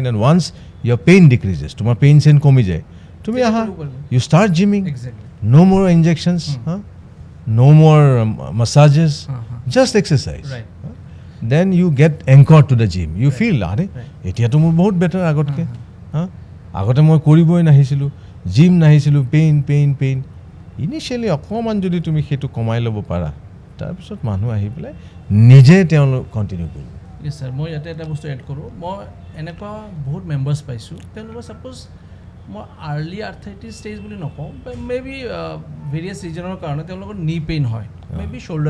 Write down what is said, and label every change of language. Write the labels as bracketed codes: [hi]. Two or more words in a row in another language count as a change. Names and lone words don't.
[en] And once your pain decreases, [as] তোমাৰ pain যেন কমি যায়, [en] you start gymming. exactly No more injections, no more massages, just exercise. right Then you get anchored to the gym. You feel, [as] আৰে এতিয়া তো মোৰ বহুত better আগতকৈ. আগতে মই কৰিবলৈ নাহিছিলোঁ. জিম নাহিছিলোঁ [en] pain initially [as] অকণমান যদি তুমি সেইটো কমাই ল'ব পাৰা তাৰপিছত মানুহ আহি পেলাই নিজে তেওঁলোক কণ্টিনিউ কৰিব [en] yes sir [as] মই ইয়াতে এটা বস্তু এড কৰোঁ মই এনেকুৱা বহুত মেম্বাৰ্ছ পাইছোঁ তেওঁলোকৰ ছাপ'জ মই [en] early arthritis stage [as] বুলি নকওঁ [en] may be various reasonৰ [as] কাৰণে তেওঁলোকৰ নি পেইন হয় [en] may be shoulder